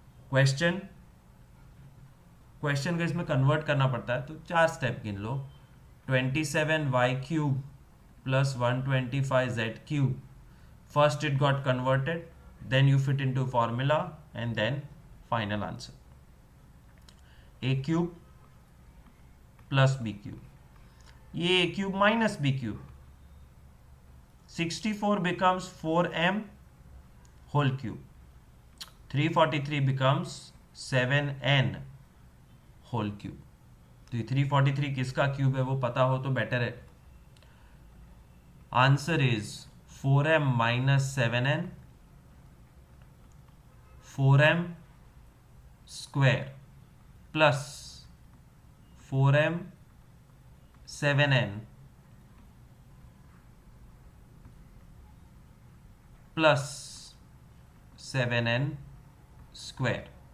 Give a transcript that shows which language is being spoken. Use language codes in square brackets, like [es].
[hi] Question को इसमें convert करना पड़ता है, तो 4 स्टेप गिन लो. [en] 27y³ plus 125z³. First it got converted, then you fit into formula and then final answer. a³ plus b³. [hi] ये [en] a³ minus b³. 64 becomes 4m whole cube. 343 becomes 7n whole cube. [hi] तो ये 343 किसका cube है वो पता हो तो better है। [en] Answer is 4m minus 7n 4m square plus 4m 7n plus 7n square.